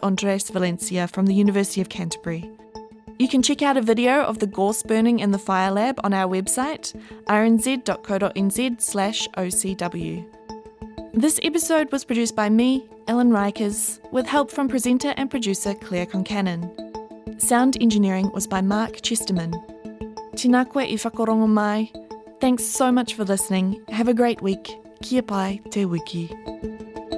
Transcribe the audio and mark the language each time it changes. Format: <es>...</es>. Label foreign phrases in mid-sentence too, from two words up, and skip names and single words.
<en>Andres Valencia from the University of Canterbury. You can check out a video of the gorse burning in the fire lab on our website, rnz.co.nz/OCW. This episode was produced by me, Ellen Rikers, with help from presenter and producer Claire Concannon. Sound engineering was by Mark Chesterman.</en> <mi>Tēnā koe I whakarongo mai.</mi> <en>Thanks so much for listening. Have a great week.</en> <mi>Kia pai te wiki.</mi>